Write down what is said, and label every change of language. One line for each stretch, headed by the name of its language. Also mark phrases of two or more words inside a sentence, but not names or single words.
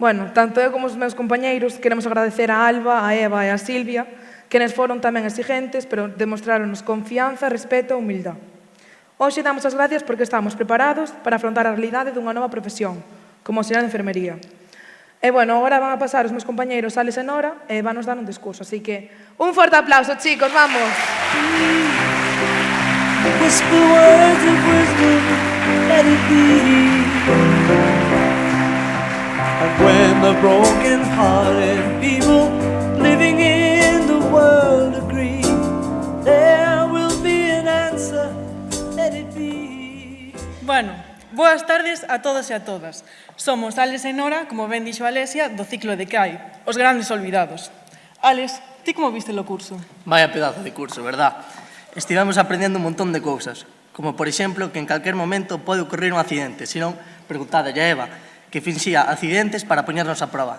Galician: Bueno, tanto eu como os meus compañeiros queremos agradecer a Alba, a Eva e a Silvia, que nos foron tamén exigentes, pero demostraronnos confianza, respeto e humildade. Hoxe damos as gracias porque estamos preparados para afrontar a realidade dunha nova profesión, como auxiliar de enfermería. E, bueno, agora van a pasar os meus compañeiros Alex e Nora e van nos dar un discurso. Así que, un forte aplauso,
Spanish: chicos, vamos!
English: Whisper words of wisdom, let it be. And when the broken-hearted people living in the world agree, there will be an answer, let it be.
Galician: Bueno, boas tardes a todos e a todas. Somos Alex e Nora, como ben dixo Alesia, do ciclo de CAI, os grandes olvidados. Alex, ti como viste o curso?
Spanish: Vaya pedazo de curso, verdad?
Galician: Estivemos aprendendo un montón de cousas, como por exemplo que en calquer momento pode ocurrir un accidente, senón preguntade a Eva, que finxía accidentes para poñernos a prova.